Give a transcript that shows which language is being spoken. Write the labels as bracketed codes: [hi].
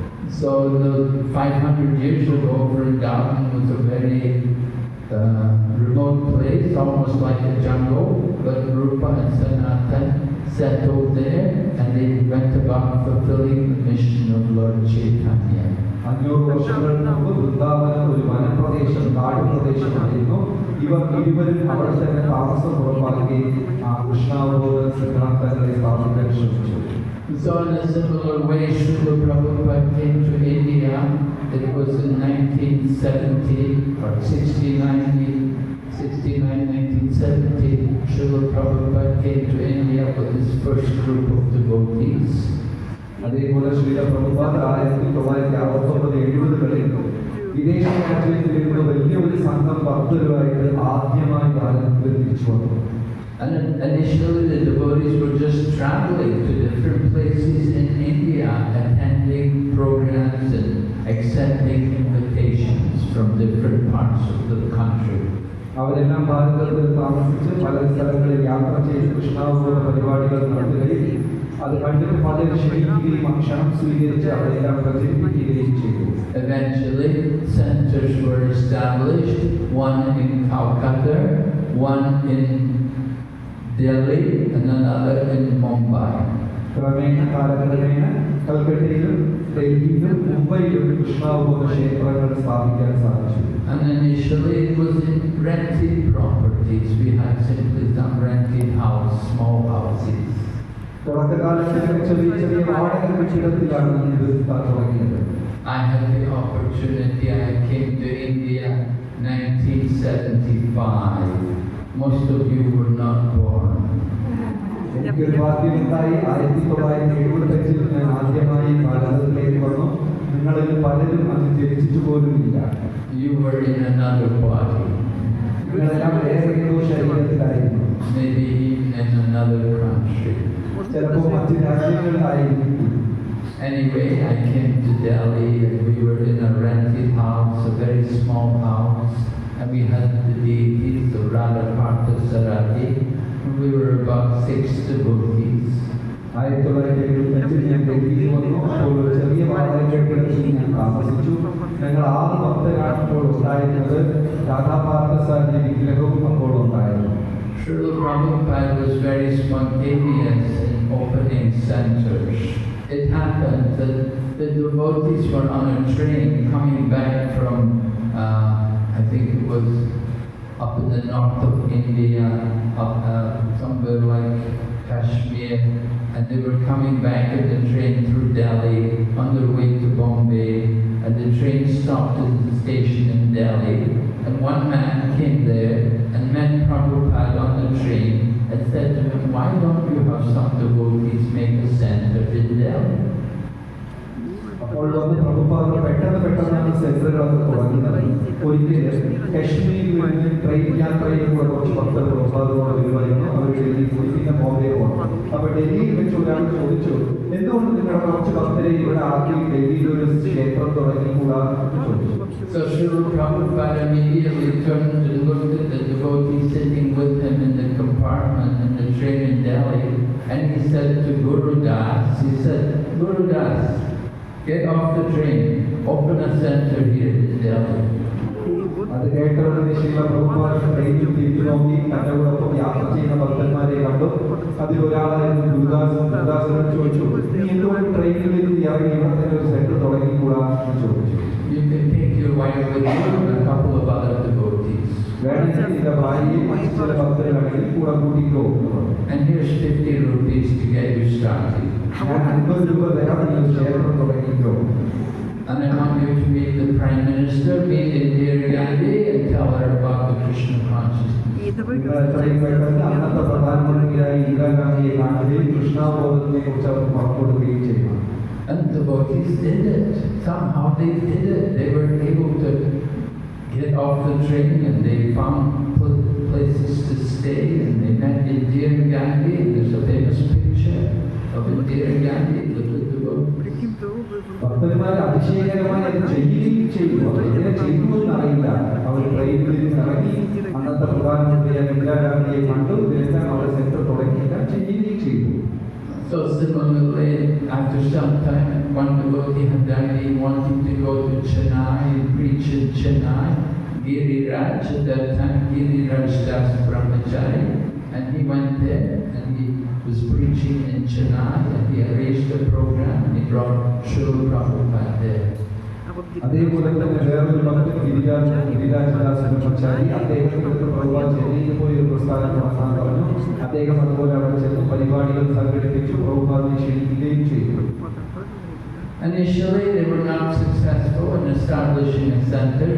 [en] So the 500 years ago, Vrindavan was a very remote place, almost like a jungle, but Rupa and Sanatan settled there and they went about fulfilling the mission of Lord Chaitanya. [ml] 500 വർഷങ്ങൾക്ക് മുമ്പ് വൃന്ദാവനം ഒരു വനപ്രദേശം, കാടുപ്രദേശമായിരുന്നു. ഇവർ ഇരുവരും അവിടെ തന്നെ താമസം ഉറപ്പാക്കുകയും ആ കൃഷ്ണാവബോധ സിദ്ധാന്തങ്ങളെ സ്ഥാപിക്കാൻ ശ്രമിച്ചു. [en] So in a similar way, Srila Prabhupada came to India. It was in 1970 or 1970, Srila Prabhupada came to India with his first group of devotees. [ml] അതേപോലെ ശ്രീല പ്രഭുപാദ 1969-70 വിദേശ രാജ്യങ്ങളിൽ നിന്ന് വലിയൊരു സംഘം ഭക്തരുമായിട്ട് ആദ്യമായി ഭാരതത്തിൽ തിരിച്ചു വന്നു. [en] And initially the devotees were just traveling to different places in India, attending programs and accepting invitations from different parts of the country. [ml] അവരെല്ലാം ഭാരതത്തിൽ താമസിച്ച് പല സ്ഥലങ്ങളിൽ യാത്ര ചെയ്ത് കൃഷ്ണാവബോധ പരിപാടികൾ നടത്തുകയും അത് കണ്ടിട്ട് പലരും ക്ഷണിക്കുകയും ക്ഷണം സ്വീകരിച്ച് അവരെല്ലാം പ്രചരിപ്പിക്കുകയും ചെയ്തു. [en] Eventually, centers were established, one in Calcutta, one in Delhi, and another in Mumbai. [ml] ക്രമേണ കാലക്രമേണ കൽക്കട്ടയിലും ഡൽഹിയിലും മുംബൈയിലും കൃഷ്ണാവബോധ ക്ഷേത്രങ്ങൾ സ്ഥാപിക്കാൻ സാധിച്ചു. [en] And initially it was in rented properties. We had simply some rented house, small houses. [ml] തുടക്കകാലത്ത് ചെറിയ ചെറിയ വാടക കെട്ടിടത്തിലാണ് ഇത് തുടങ്ങിയത്. [en] I had the opportunity. I came to India 1975. Most of you were not born. [ml] എനിക്കൊരു ഭാഗ്യമുണ്ടായി. 1975 ഞാൻ ആദ്യമായി ഭാരതത്തിലേക്ക് വന്നു. നിങ്ങളിൽ പലരും അന്ന് ജനിച്ചിട്ട് പോലുമില്ല. [en] You were in another body. [ml] നിങ്ങളെല്ലാം വേറെ ഏതോ ശരീരത്തിലായിരുന്നു. [en] Maybe even in another country. [ml] ചിലപ്പോൾ മറ്റ് രാജ്യങ്ങളിലായിരുന്നു. [en] Anyway, I came to Delhi and we were in a rented house, a very small house, and we had the deities of Radha Parthasarati, and we were about 6 devotees. [ml] 1975 ഞാൻ ഡൽഹിയിൽ വന്നു. അപ്പോൾ ഒരു ചെറിയ വാടക കെട്ടിടത്തിൽ ഞാൻ താമസിച്ചു. ഞങ്ങൾ 6 ഭക്തരാണ് അപ്പോൾ ഉണ്ടായിരുന്നത്. രാധാപാർത്ഥസാരഥി വിഗ്രഹവും അപ്പോൾ ഉണ്ടായിരുന്നു. [en] Srila Prabhupada was very spontaneous in opening centers. It happened that the devotees were on a train coming back from, I think it was up in the north of India, up somewhere like Kashmir, and they were coming back in the train through Delhi on their way to Bombay, and the train stopped at the station in Delhi, and one man came there and met Prabhupada on the train and said to him, "Why don't you have some devotees make a center in Delhi?" [ml] അപ്പോൾ വന്ന് പ്രഭുപാദ പെട്ടെന്നാണ് സെന്ററുകളൊക്കെ തുടങ്ങുന്നത്. ഒരിക്കൽ കശ്മീരിൽ നിന്ന് train യാത്രയിൽ കൂടെ കുറച്ച് ഭക്തർ പ്രഭുപാദോട് വരുമായിരുന്നു. അവർ ഡൽഹിയിൽ പോയി പിന്നെ ബോംബെ പോകണം. അപ്പോൾ ഡൽഹിയിൽ വെച്ച് ഒരാൾ ചോദിച്ചു, എന്തുകൊണ്ട് നിങ്ങളുടെ കുറച്ച് ഭക്തരെ ഇവിടെ ആക്കി ഡൽഹിയിൽ ഒരു ക്ഷേത്രം തുടങ്ങിക്കൂടാ എന്ന് ചോദിച്ചു. [en] So Srila Prabhupada immediately turned and looked at the devotee sitting with him in the compartment in the train in Delhi, and he said to Guru Das, Guru Das, get off the train, open a center here in Delhi. [ml] അത് കേട്ടവരുടെ ശീല പ്രഭുപാദ ട്രെയിനിൽ തിരിഞ്ഞു നോക്കി തന്റെ കൂടൊപ്പം യാത്ര ചെയ്യുന്ന ഭക്തന്മാരെ കണ്ടു. അതിലൊരാളായിരുന്നു ഗുരുദാസനോട് ചോദിച്ചു, നീ എന്തുകൊണ്ട് ട്രെയിനിൽ നിന്ന് ഇറങ്ങി ഇവിടെ തന്നെ ഒരു സെന്റർ തുടങ്ങിക്കൂടാ എന്ന് ചോദിച്ചു. [en] You can take your wife with you and a couple of other devotees. [ml] വേണമെങ്കിൽ നിന്റെ ഭാര്യയെ മറ്റു ചില ഭക്തരാണെങ്കിൽ കൂടെ കൂട്ടിക്കോ എന്ന് പറഞ്ഞു. [en] And here's 50 rupees to get you started. [ml] ഞാൻ 50 രൂപ തരാം, നിങ്ങൾ ക്ഷേത്രം തുടങ്ങിക്കോ. [en] And I want you to meet the Prime Minister, meet Indira Gandhi, and tell her about the Krishna consciousness. [ml] നിങ്ങൾ എത്രയും പെട്ടെന്ന് അന്നത്തെ പ്രധാനമന്ത്രിയായ ഇന്ദിരാഗാന്ധിയെ കാണുകയും കൃഷ്ണാബോധത്തെ കുറിച്ച് അവർ പുറപ്പെടുകയും ചെയ്യണം. [en] And the devotees did it. Somehow they did it. They were able to get off the train and they found places to stay and they met Indira Gandhi. There's a famous picture of Indira Gandhi with the devotees. [ml] ഭക്തന്മാർ അതിശയകരമായി അത് ചെയ്യുകയും ചെയ്തു. എങ്ങനെ ചെയ്തു എന്നറിയില്ല. അവർ ട്രെയിനിൽ നിന്ന് ഇറങ്ങി അന്നത്തെ പ്രധാനമന്ത്രിയായ ഇന്ദിരാഗാന്ധിയെ കണ്ടു. ഇതിനെല്ലാം അവർ സെന്റർ തുടങ്ങിയിട്ട് ചെയ്യുകയും ചെയ്തു. [en] So similarly, after some time, one devotee had died, he wanted to go to Chennai and preach in Chennai. Giriraj, at that time, Giriraj Das Brahmachari, and he went there and he was preaching in Chennai, and he arranged a program, he brought Srila Prabhupada there. [ml] അതേപോലെ തന്നെ വേറൊരു ഭക്തൻ ഗിരിരാജദാസ് ബ്രഹ്മചാരി അദ്ദേഹത്തിന് പ്രഭുപാദ് ചെന്നൈയിൽ പോയി ഒരു പ്രസ്ഥാനം തുടങ്ങാൻ പറഞ്ഞു. അദ്ദേഹം അതുപോലെ അവിടെ ചെന്ന് പരിപാടികൾ സംഘടിപ്പിച്ചു, പ്രഭുപാദിനെ ക്ഷണിക്കുകയും ചെയ്തു. [en] Initially, they were not successful in establishing a center.